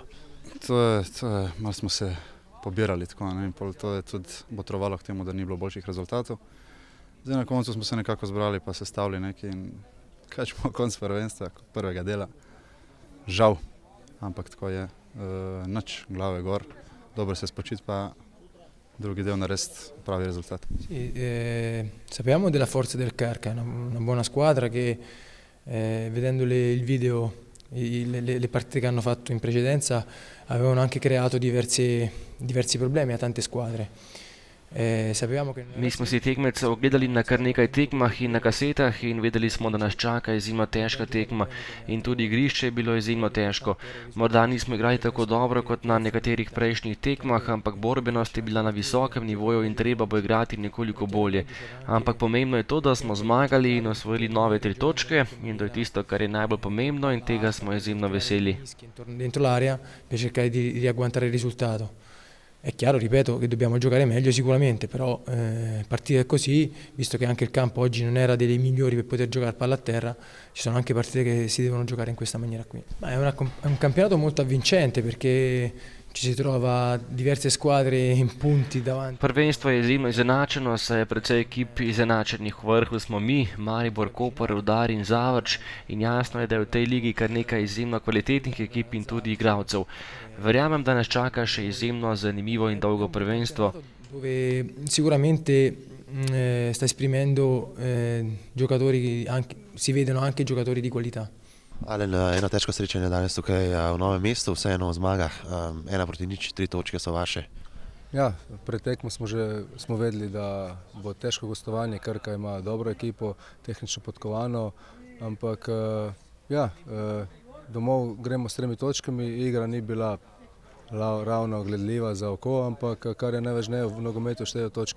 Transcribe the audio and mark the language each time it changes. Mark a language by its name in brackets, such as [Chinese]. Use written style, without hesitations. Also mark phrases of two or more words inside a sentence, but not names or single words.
[Slovenian] To je, malo smo se pobirali, tako, to je tudi botrovalo k temu, da ni bilo boljših rezultatov. Zdaj na koncu smo se nekako zbrali pa sestavili nekaj in kaj ćemo konc prvenstva, prvega dela. Žal, ampak tako je, nič, glave gor, dobro se spočiti pa drugi del narediti pravi risultat. [Italian] Sappiamo della forza del Krka, una buona squadra che vedendo il video, le partite che hanno fatto in precedenza avevano anche creato diversi problemi a tante squadre. Sapevamo che [Slovenian] Mi smo si tekmece ogledali na kar nekaj tekmah in na kasetah in vedeli smo, da nas čaka izjemno težka tekma in tudi igrišče je bilo izjemno težko. Morda nismo igrali tako dobro kot na nekaterih prejšnjih tekmah, ampak borbenost je bila na visokem nivoju in treba bo igrati nekoliko bolje. Ampak pomembno je to, da smo zmagali in osvojili nove 3 točke in to je tisto, kar je najbolj pomembno in tega smo izjemno veseli. [Italian] Dentro l'area per cercare di riagguantare il risultato. È chiaro, ripeto, che dobbiamo giocare meglio sicuramente, però partite così, visto che anche il campo oggi non era dei migliori per poter giocare palla a terra, ci sono anche partite che si devono giocare in questa maniera qui. Ma è un campionato molto avvincente perché ci si trova diverse squadre in punti davanti. [Slovenian] Prvenstvo je izjemno izenačeno, saj je precej ekip izenačenih. V vrhu smo mi, Maribor, Koper, Rudar in Zavrč in jasno je, da je v tej ligi kar nekaj izjemno kvalitetnih ekip in tudi igralcev. Verjamem, da nas čaka še izjemno zanimivo in dolgo prvenstvo. [Italian] Dove sicuramente sta esprimendo giocatori, si vedono anche giocatori di qualità. [Slovenian] Alen, eno težko srečanje danes tukaj v Novem mestu, vseeno zmaga, 1-0, 3 točke so vaše. Ja, pred tekmo smo vedeli, da bo težko gostovanje, Krka ima dobro ekipo, tehnično podkovano, ampak domov gremo s 3 točkami, igra ni bila ravno gledljiva za oko, ampak kar je najvažneje, v nogometu štejejo točke.